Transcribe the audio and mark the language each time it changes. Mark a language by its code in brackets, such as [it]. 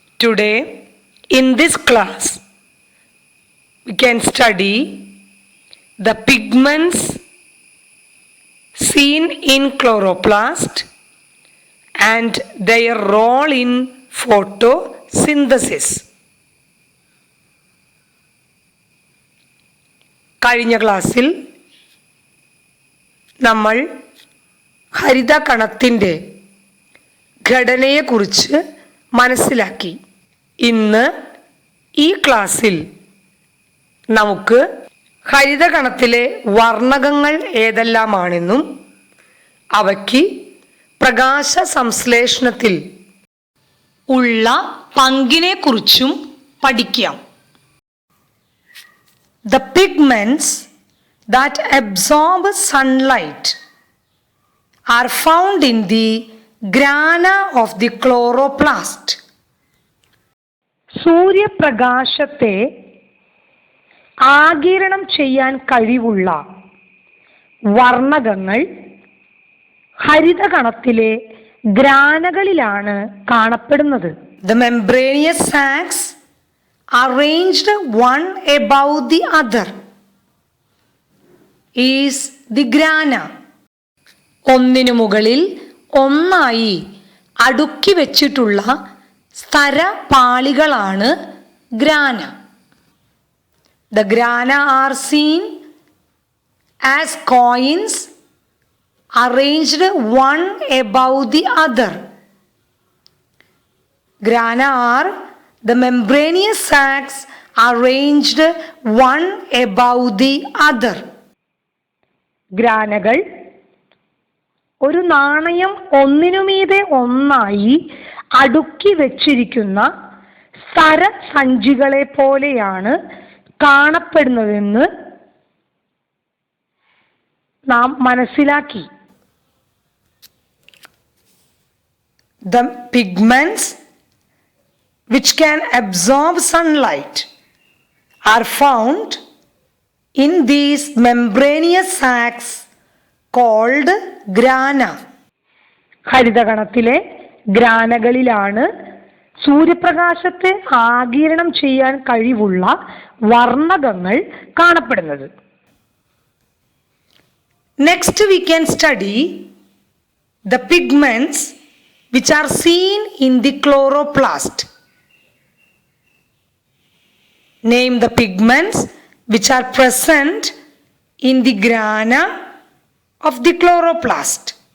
[en] Today in this class we can study the pigments seen in chloroplast and their role in photosynthesis. [ml] കഴിഞ്ഞ ക്ലാസ്സിൽ നമ്മൾ ഹരിതകണത്തിൻ്റെ ഘടനയെക്കുറിച്ച് മനസ്സിലാക്കി. ഇന്ന് ഈ ക്ലാസ്സിൽ നമുക്ക് ഹരിതകണത്തിലെ വർണ്ണകങ്ങൾ ഏതെല്ലാമാണെന്നും അവയ്ക്ക് പ്രകാശ സംശ്ലേഷണത്തിൽ ഉള്ള പങ്കിനെക്കുറിച്ചും പഠിക്കാം. [en] The pigments that absorb sunlight are found in the grana of the chloroplast. [ml] സൂര്യപ്രകാശത്തെ ആഗിരണം ചെയ്യാൻ കഴിവുള്ള വർണ്ണകങ്ങൾ ഹരിതകണത്തിലെ ഗ്രാനകളിലാണ് കാണപ്പെടുന്നത്. [en] The membranous sacs arranged one above the other is the grana. [ml] ഒന്നിനു മുകളിൽ ഒന്നായി അടുക്കി വെച്ചിട്ടുള്ള സ്തരപാളികളാണ് grana. [en] The grana are seen as coins arranged one above the other. Grana are the membranous sacs arranged one above the other. [ml] ഗ്രാനകൾ ഒരു നാണയം ഒന്നിനുമീതെ ഒന്നായി അടുക്കി വെച്ചിരിക്കുന്ന സ്തരസഞ്ചികളെ പോലെയാണ് കാണപ്പെടുന്നതെന്ന് നാം മനസ്സിലാക്കി. [en] The pigments which can absorb sunlight are found in these membranous sacs called grana. [ml] ഹരിതകണത്തിലെ ഗ്രാനകളിലാണ് സൂര്യപ്രകാശത്തെ ആഗിരണം ചെയ്യാൻ കഴിവുള്ള വർണ്ണകങ്ങൾ കാണപ്പെടുന്നത്. [en] Next we can study the pigments which are seen in the chloroplast. Name the pigments which are present in the grana of the chloroplast.